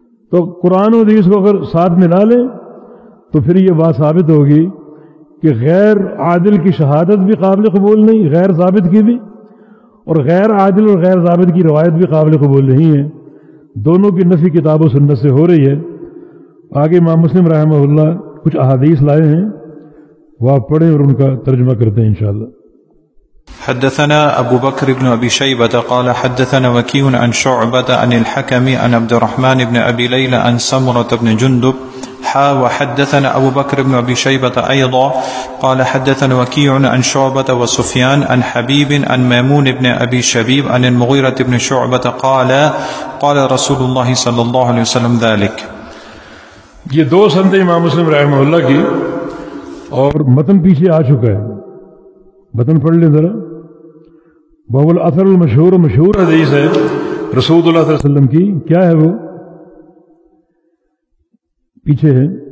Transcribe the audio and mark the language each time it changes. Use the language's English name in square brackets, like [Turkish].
[Urdu] تو قرآن و حدیث کو اگر ساتھ ملا لیں تو پھر یہ بات ثابت ہوگی کہ غیر عادل کی شہادت بھی قابل قبول نہیں، غیر ضابط کی بھی، اور غیر عادل اور غیر ضابط کی روایت بھی قابل قبول نہیں ہے. دونوں کی نفی کتاب و سنت سے ہو رہی ہے. آگے امام مسلم رحمہ اللہ کچھ احادیث لائے ہیں، وہ آپ پڑھیں اور ان کا ترجمہ کرتے ہیں انشاءاللہ. [Arabic] حدثنا أبو بكر بن أبي شيبة قال حدثنا وكيع عن شعبة عن الحكم عن عبد الرحمن بن أبي ليلى عن سمرة بن جندب حا وحدثنا أبو بكر بن أبي شيبة أيضا قال حدثنا وكيع عن شعبة وسفيان عن حبيب عن ميمون بن أبي شبيب عن المغيرة بن شعبة قال قال رسول الله صلى الله عليه وسلم ذلك. [Urdu] یہ دو سند امام مسلم رحمہ اللہ کی, اور متن پیچھے آ چکا ہے, متن پڑھ لیں ذرا. باب الاثر المشہور, مشہور حدیث ہے رسول اللہ صلی اللہ علیہ وسلم کی, کیا ہے وہ پیچھے ہے.